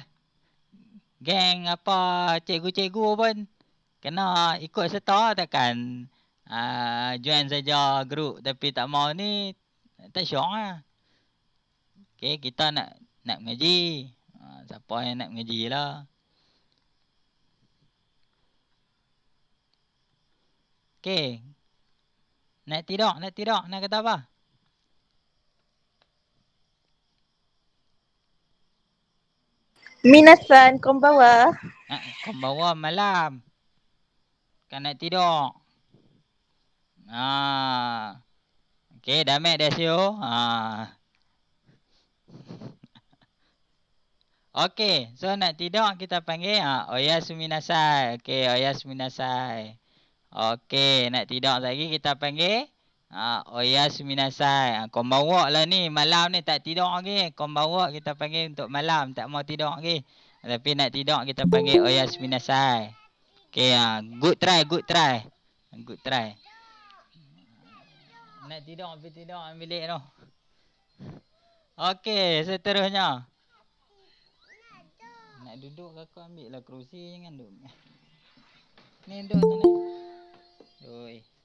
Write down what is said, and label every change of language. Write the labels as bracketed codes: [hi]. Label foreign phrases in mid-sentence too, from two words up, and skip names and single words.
[ms] Geng apa cikgu-cikgu pun kena ikut serta takkan join saja grup tapi tak mau ni tak syok lah. Okey, kita nak mengaji. Siapa yang nak mengaji lah. Okey. Nak tidur. Nak kata apa? [ja] みなさん、こんばんは. [ms] Konbanwa malam. Kan nak tidur. Okey, damai desyo. Okey, so nak tidur kita panggil [ja] おやすみなさい. オーケー、おやすみなさい. [ms] Okey, nak tidur lagi kita panggil [ja] おやすみなさい. [ms] Konbanwa lah ni, malam ni tak tidur lagi. Konbanwa kita panggil untuk malam, tak mau tidur lagi. Tapi nak tidur kita panggil [ja] おやすみなさい. [ms] Okey, [en] good try. [ms] Nak tidur bilik tu. Okey, seterusnya. Nak duduk ke aku ambil lah kerusi, jangan duduk. Ni duduk sana. Oi.